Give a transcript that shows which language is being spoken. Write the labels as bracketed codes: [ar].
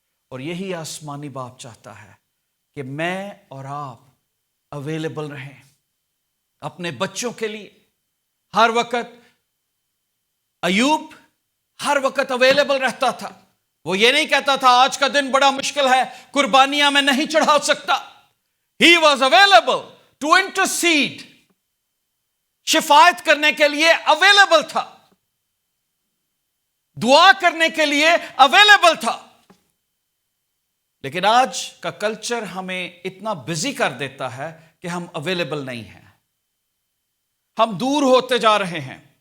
[ur] اور یہی آسمانی باپ چاہتا ہے کہ میں اور آپ اویلیبل رہیں اپنے بچوں کے لیے ہر وقت. ایوب ہر وقت اویلیبل رہتا تھا. وہ یہ نہیں کہتا تھا آج کا دن بڑا مشکل ہے، قربانیاں میں نہیں چڑھا سکتا. [en] He was available to intercede. [ur] شفاعت کرنے کے لیے اویلیبل تھا، دعا کرنے کے لیے اویلیبل تھا. لیکن آج کا کلچر ہمیں اتنا بزی کر دیتا ہے کہ ہم اویلیبل نہیں ہیں، ہم دور ہوتے جا رہے ہیں.